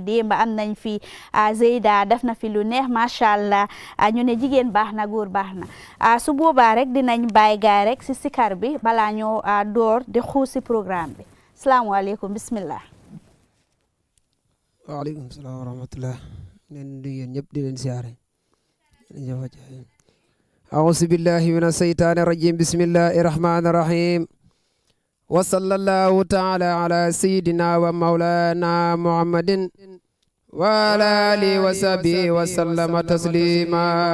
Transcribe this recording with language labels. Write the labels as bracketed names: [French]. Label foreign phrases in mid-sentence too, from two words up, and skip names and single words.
[Wolof] démba am nañ fi Zeyda def na fi lu neex [Arabic] ما شاء الله, [Wolof] ñu ne jigéen baax na góor baax na. su boobaa rek dinañ bàyyi gaay rek si sikar bi balaa ñoo door di xuus si programme bi. [Arabic] السلام عليكم، بسم الله. وعليكم السلام ورحمة الله. [Wolof] leen di yéen ñëpp di leen siyaare. [Arabic] أعوذ بالله من الشيطان الرجيم بسم الله الرحمن الرحيم وصلى الله تعالى على سيدنا ومولانا محمد وعلى آله وصحبه وسلم تسليما.